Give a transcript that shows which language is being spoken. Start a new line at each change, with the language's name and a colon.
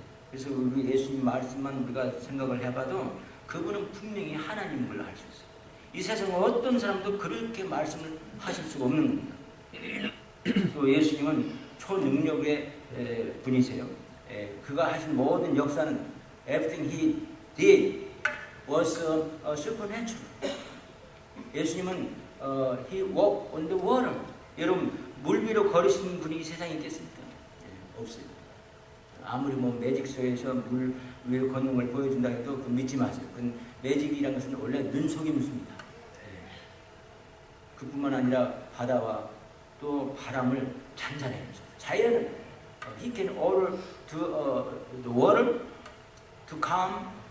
Korean: 그래서 우리 예수님 말씀만 우리가 생각을 해봐도 그분은 분명히 하나님인 걸 알 수 있어요. 이 세상 어떤 사람도 그렇게 말씀을 하실 수가 없는 겁니다. 또 예수님은 초능력의 분이세요. 그가 하신 모든 역사는
English: everything he did was supernatural.
Korean: 예수님은
English: he walked on the water.
Korean: 여러분 물 위로 걸으시는 분이 이 세상에 있겠습니까? 없어요. 아무리 매직쇼에서 물 위로 걷는 걸 보여준다 해도 그 믿지 마세요. 그건 매직이라는 것은 원래 눈속임수입니다. 그뿐만 아니라 바다와 또 바람을 잔잔해 주세요. 자연은
English: he can order to the water to calm.